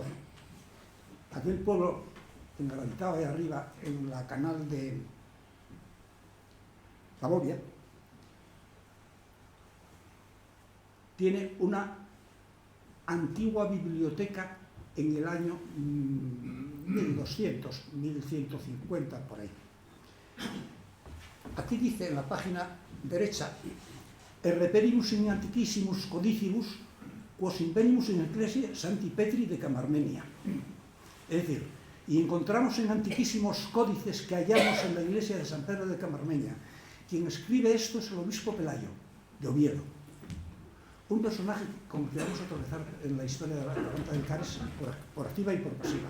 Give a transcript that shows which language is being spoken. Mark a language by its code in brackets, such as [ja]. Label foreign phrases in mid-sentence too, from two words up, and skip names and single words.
[es] Aquel pueblo engravitado ahí arriba en la canal de la Bobia tiene una antigua biblioteca en el año 1200, 1150, por ahí. Aquí dice en la página derecha: [la] Reperimus in antiquissimus codicibus quos invenimus in ecclesia Santi Petri de Camarmenia. [es] Es decir, y encontramos en antiquísimos códices que hallamos en la iglesia de San Pedro de Camarmeña. Quien escribe esto es el obispo Pelayo, de Oviedo. un personaje con el que vamos a tropezar en la historia de la garganta del Cares por activa y por pasiva.